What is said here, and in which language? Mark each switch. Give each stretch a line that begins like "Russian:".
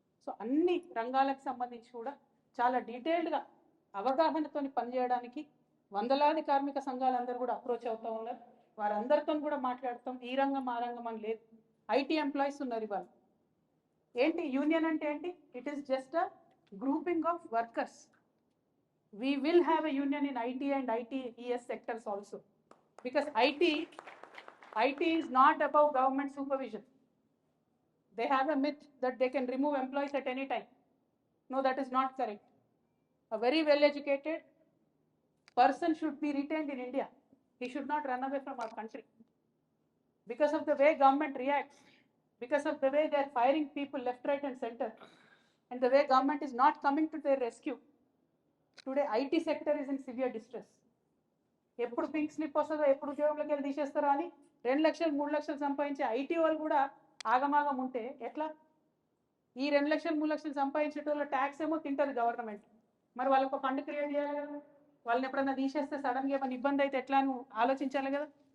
Telugu: So అన్ని రంగాలకు సంబంధించి కూడా చాలా డీటెయిల్డ్గా అవగాహనతో పనిచేయడానికి వందలాది కార్మిక సంఘాలందరూ కూడా అప్రోచ్ అవుతూ ఉన్నారు. వారందరితో కూడా మాట్లాడతాం. ఈ రంగం ఆ రంగం అని లేదు. ఐటీ ఎంప్లాయీస్ ఉన్నారు ఇవాళ. ఏంటి యూనియన్ అంటే ఏంటి?
English: It is just a grouping of workers. We will have a union in IT and ITES sectors also, because IT is not above government supervision. They have a myth that they can remove employees at any time. No, that is not correct. A very well educated person should be retained in India. He should not run away from our country. Because of the way government reacts, because of the way they are firing people left, right and center, and the way government is not coming to their rescue, today IT sector is in severe distress.
Telugu: ఎప్పుడు pink slip వస్తుందో, ఎప్పుడు ఉద్యోగంలోకి వెళ్ళి తీసేస్తారో అని 2 లక్షలు 3 లక్షలు సంపాదించే IT వాళ్ళు కూడా ఆగమాగం ఉంటే ఎట్లా? ఈ 2 లక్షలు 3 లక్షలు సంపాదించేటోళ్ళ ట్యాక్స్ ఏమో తింటుంది గవర్నమెంట్. మరి వాళ్ళకి ఒక ఫండ్ క్రియేట్ చేయాలి కదా. వాళ్ళని ఎప్పుడన్నా తీసేస్తే సడన్గా ఏమైనా ఇబ్బంది అయితే ఎట్లా అని ఆలోచించాలి కదా.